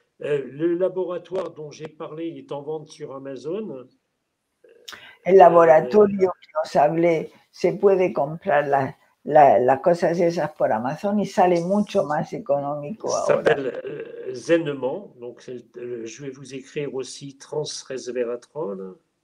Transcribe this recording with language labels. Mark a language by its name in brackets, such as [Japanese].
[French] Le laboratoire dont j'ai parlé, il est en vente sur Amazon. [Spanish] El laboratorio que os hablé, se puede comprar las cosas esas por Amazon y sale mucho más económico [French] Ça [Spanish] ahora. [French] s'appelle Zenement. Donc, je vais vous écrire aussi transresveratrol.